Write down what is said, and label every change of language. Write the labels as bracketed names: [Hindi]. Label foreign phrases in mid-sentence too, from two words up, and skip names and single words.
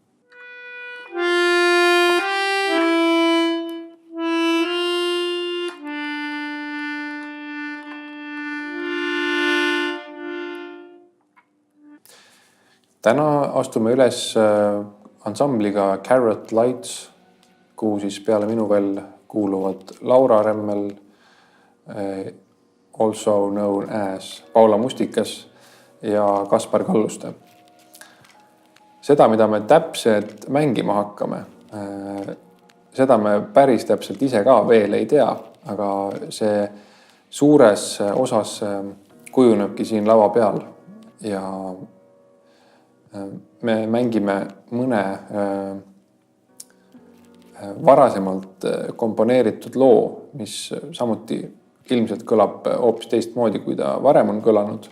[Estonian] Täna astume üles ansambliga Carrot Lights, kuhu siis peale minu veel kuuluvad Laura Remmel, [English] also known as [Estonian] Paula Mustikas ja Kaspar Kalluste. Seda, mida me täpselt mängima hakkame, seda me päris täpselt ise ka veel ei tea, aga see suures osas kujunebki siin lava peal ja me mängime mõne varasemalt komponeeritud loo, mis samuti ilmselt kõlab hoopis teistmoodi, kui ta varem on kõlanud.